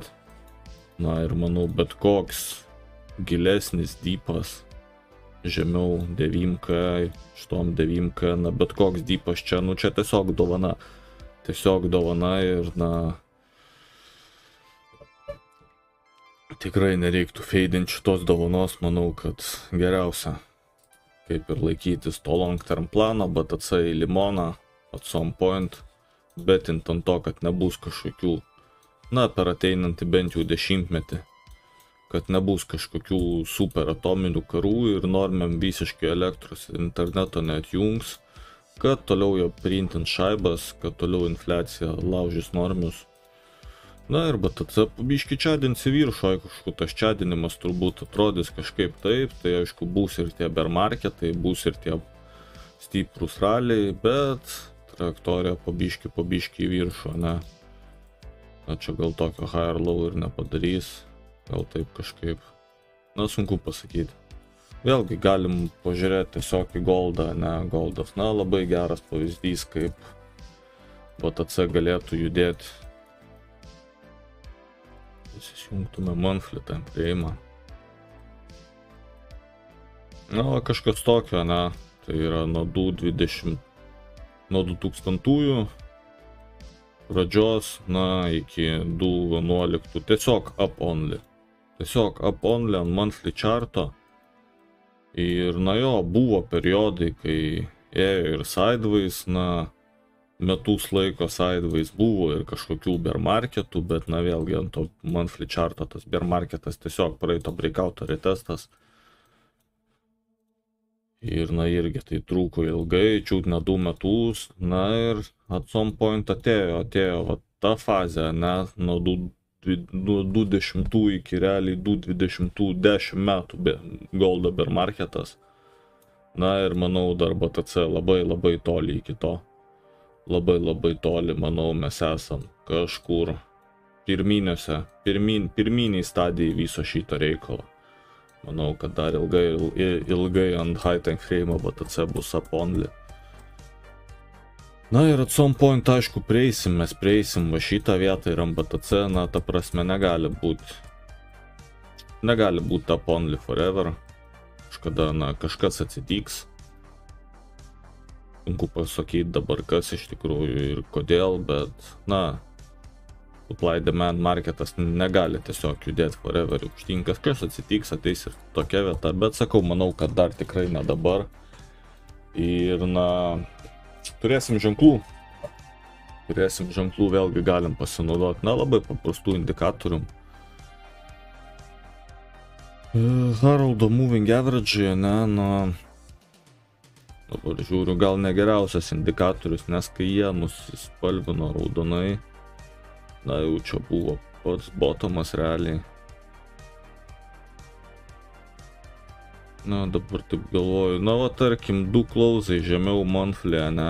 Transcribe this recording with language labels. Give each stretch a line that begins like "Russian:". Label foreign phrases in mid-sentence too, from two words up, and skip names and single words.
Lithuanian: Na, ir manau, bet koks gilesnis dypas žemiau 9K, šitom 9K, na, bet koks dypas čia, nu, čia tiesiog dovana ir, na, tikrai nereiktų feidinti šitos dovanos, manau, kad geriausia, kaip ir laikytis to long term plano, BTC į limoną,
English: at some point,
Lithuanian: betint ant to, kad nebus kažkokių, na, per ateinantį bent jau 10-metį, kad nebus kažkokių super atominių karų ir normiam visiškai elektros interneto neatjungs, kad toliau jo printint šaibas, kad toliau infliacija laužys normius. Na ir BTC pabiški čiadins į viršų, aišku, tas čiadinimas turbūt atrodys kažkaip taip, tai aišku bus ir tie
English: bear marketai,
Lithuanian: bus ir tie stiprus raliai, bet trajektorija pabiški į viršų, ne? Na čia gal tokio
English: high or low
Lithuanian: ir nepadarys, gal taip kažkaip, na sunku pasakyti. Vėlgi galim pažiūrėti tiesiog į goldą, ne? Goldas, na labai geras pavyzdys, kaip BTC galėtų judėti. Įsijungtume
English: monthly time frame'ą.
Lithuanian: Na, kažkas tokio, ne? Tai yra nuo 2000 pradžios, na, iki 2011, tiesiog
English: up only.
Lithuanian: Tiesiog
English: up only
Lithuanian: ant
English: monthly charto.
Lithuanian: Ir, na jo, buvo periodai, kai ėjo ir sideways, na, metus laiko sideways buvo ir kažkokių
English: bear marketų,
Lithuanian: bet, na, vėlgi ant to
English: monthly charto
Lithuanian: tas
English: bear marketas
Lithuanian: tiesiog praeito breakouto retestas. Ir, na, irgi tai trūko ilgai, čiūt ne 2 metus, na, ir
English: at some point
Lithuanian: atėjo va ta fazė, ne, nuo 20 iki realiai 2020 10 metų goldo
English: bear marketas.
Lithuanian: Na, ir manau, dar BTC labai toli iki to. Labai toli, manau, mes esam kažkur pirminiai stadijai viso šito reikalo. Manau, kad dar ilgai ant
English: high time frame
Lithuanian: BTC bus
English: up only.
Lithuanian: Na ir
English: at some point,
Lithuanian: aišku, mes prieisim va šitą vietą ir ant BTC, na, ta prasme, negali būt
English: up only forever.
Lithuanian: Kažkada, na, kažkas atsitiks. Sunku pasakyti dabar, kas iš tikrųjų ir kodėl, bet, na,
English: supply demand marketas
Lithuanian: negali tiesiog judėti forever aukštyn. Kažkas atsitiks, ateis ir tokia vieta, bet sakau, manau, kad dar tikrai ne dabar. Ir, na, turėsim ženklų, vėlgi galim pasinaudoti, na, labai paprastų indikatorių.
English: Haroldo moving average,
Lithuanian: ne, na, dabar žiūriu, gal negeriausias indikatorius, nes kai jie nusispalvino raudonai, na, jau čia buvo pats bottomas realiai. Na, dabar taip galvoju, na, va, tarkim, 2 close'ai žemiau monthly, ne?